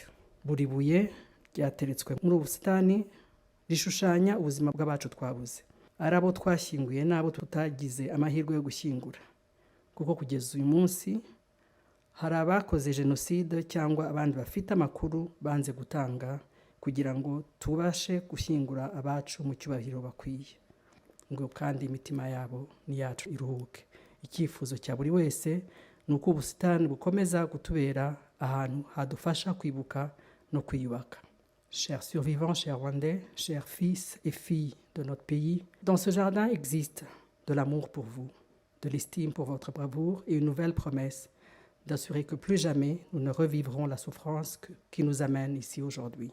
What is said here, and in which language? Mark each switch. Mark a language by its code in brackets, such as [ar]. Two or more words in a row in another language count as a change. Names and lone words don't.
[rw] Buri buye ryateretswe muri ubu busitani rishushanya ubuzima bw'abacu twabuze, ari abo twashyinguye n'abo tutagize amahirwe yo gushyingura, kuko kugeza uyu munsi hari abakoze Jenoside cyangwa abandi bafite amakuru banze gutanga kugira ngo tubashe gushyingura abacu mu cyubahiro bakwiye, ngo kandi imitima yabo n'iyacu iruhuke. Icyifuzo cya buri wese ni uko ubusitani bukomeza kutubera ahantu hadufasha kwibuka no kwiyubaka. [fr] Chers survivants, chers Rwandais, chers fils et filles de notre pays, dans ce jardin existe de l'amour pour vous, de l'estime pour votre bravoure et une nouvelle promesse d'assurer que plus jamais nous ne revivrons la souffrance qui nous amène ici aujourd'hui.